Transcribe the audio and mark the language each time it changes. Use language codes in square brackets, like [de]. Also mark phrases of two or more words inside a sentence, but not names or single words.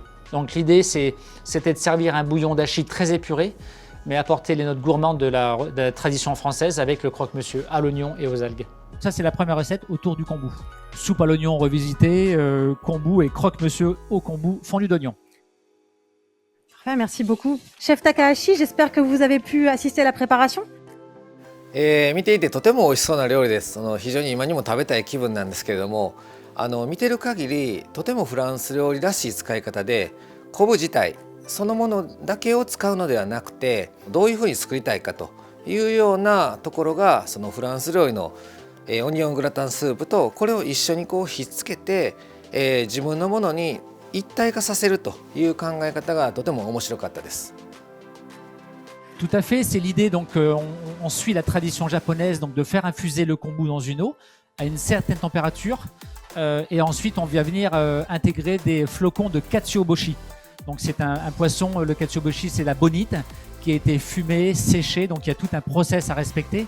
[fr] Donc l'idée, c'était de servir un bouillon d'ashi très épuré, mais apporter les notes gourmandes de la tradition française avec le croque-monsieur à l'oignon et aux algues. Ça, c'est la première recette autour du kombu. Soupe à l'oignon revisitée, kombu et croque-monsieur au kombu fondu d'oignon. Parfait, merci beaucoup. Chef Takahashi, j'espère que vous avez pu assister à la préparation. [ja] 見ていてとても美味しそうな料理です。非常に今にも食べたい気分なんですけれども、見てる限りとてもフランス料理らしい使い方で、昆布自体そのものだけを使うのではなくて、どういうふうに作りたいかというようなところがそのフランス料理のオニオングラタンスープとこれを一緒にこうひっつけて、自分のものに一体化させるという考え方がとても面白かったです。 [fr] Tout à fait, c'est l'idée, donc on suit la tradition japonaise donc de faire infuser le kombu dans une eau à une certaine température et ensuite on vient venir intégrer des flocons de katsuoboshi. Donc c'est un poisson, le katsuoboshi c'est la bonite qui a été fumée, séchée, donc il y a tout un process à respecter.